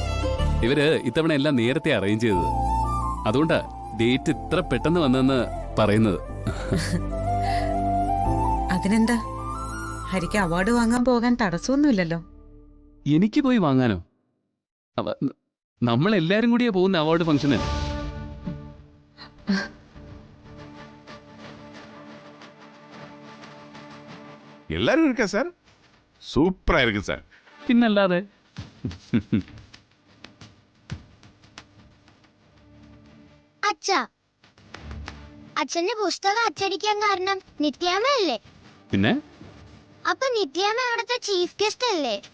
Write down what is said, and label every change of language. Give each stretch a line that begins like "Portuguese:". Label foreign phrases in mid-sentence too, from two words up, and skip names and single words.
Malayalam: ഇവര് ഇത്തവണ എല്ലാം നേരത്തെ അറേഞ്ച് ചെയ്തത്, അതുകൊണ്ടാ ഡേറ്റ് ഇത്ര പെട്ടെന്ന് വന്നെന്ന് പറയുന്നത്. അതിനെന്താ, ഹരിക്ക് അവാർഡ് വാങ്ങാൻ പോകാൻ തടസ്സമൊന്നുമില്ലല്ലോ. എനിക്ക് പോയി വാങ്ങാനോ? നമ്മളെല്ലാരും കൂടിയാ പോകുന്ന
English: award function.
Tamil: எல்லாரும் இருக்கா சார்? சூப்பரா இருக்கு சார்.
Malayalam: പിന്നല്ലാതെ. അച്ഛാ, അച്ഛന്റെ പുസ്തകം അച്ചടിക്കാൻ കാരണം നിത്യാമ്മയല്ലേ? പിന്നെ അപ്പൊ നിത്യാമ്മ അവിടുത്തെ
English: chief guest
Malayalam: അല്ലേ?